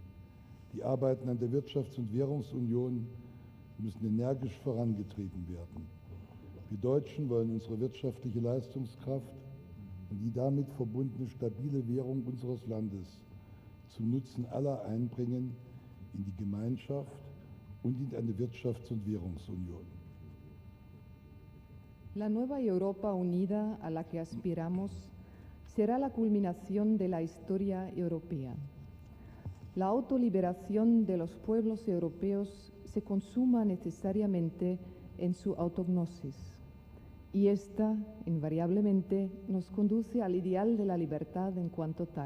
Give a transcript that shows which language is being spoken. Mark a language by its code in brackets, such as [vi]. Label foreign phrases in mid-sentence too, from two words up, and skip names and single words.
[de] Die Arbeiten an der Wirtschafts- und Währungsunion müssen energisch vorangetrieben werden. Wir Deutschen wollen unsere wirtschaftliche Leistungskraft und die damit verbundene stabile Währung unseres Landes zum Nutzen aller einbringen in die Gemeinschaft und in eine Wirtschafts- und Währungsunion. [es] La nueva Europa unida a la que aspiramos será la culminación de la historia europea. La autoliberación de los pueblos europeos se consuma necesariamente en su autognosis, y esta, invariablemente, nos conduce al ideal de la libertad en cuanto tal.